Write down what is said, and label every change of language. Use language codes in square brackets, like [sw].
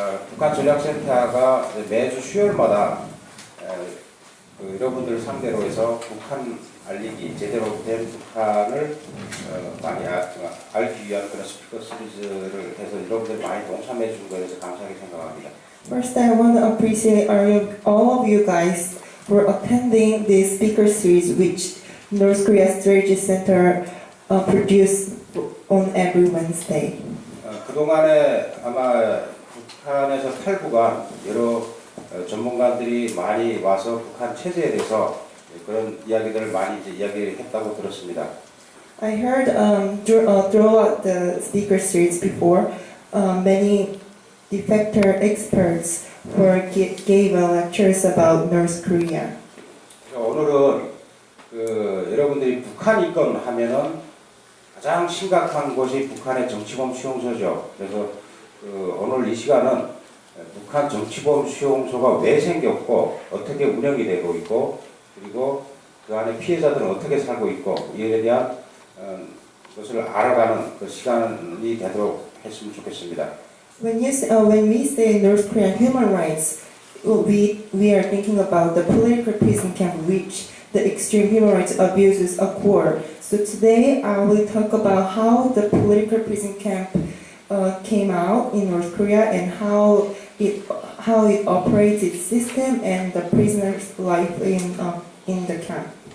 [ko] 북한전략센터가 매주 수요일마다 여러분들 상대로 해서 북한 알리기, 제대로 된 북한을 많이 알기 위한 그런 스피커 시리즈를 해서 여러분들 많이 동참해 준 거에 대해서 감사하게 생각합니다. [en] First, I want to appreciate all of you guys for attending this speaker series, which North Korea Strategy Center produced on every Wednesday. [ko] 그동안에 아마 북한에서 탈북한 여러 전문가들이 많이 와서 북한 체제에 대해서 그런 이야기들을 많이 이제 이야기했다고 들었습니다. [en] I heard throughout the speaker series before, many defector experts gave lectures about North Korea. [ko] 그래서 오늘은 여러분들이 북한 인권 하면은 가장 심각한 곳이 북한의 정치범 수용소죠. 그래서 오늘 이 시간은 북한 정치범 수용소가 왜 생겼고 어떻게 운영이 되고 있고 그리고 그 안에 피해자들은 어떻게 살고 있고 이에 대한 것을 알아가는 그 시간이 되도록 했으면 좋겠습니다. [en] When we say North Korean human rights, we are thinking about the political prison camp which the extreme human rights abuses occur. So today I will talk about how the political prison camp came out in North Korea and how it operates its system and the prisoners' life in the camp.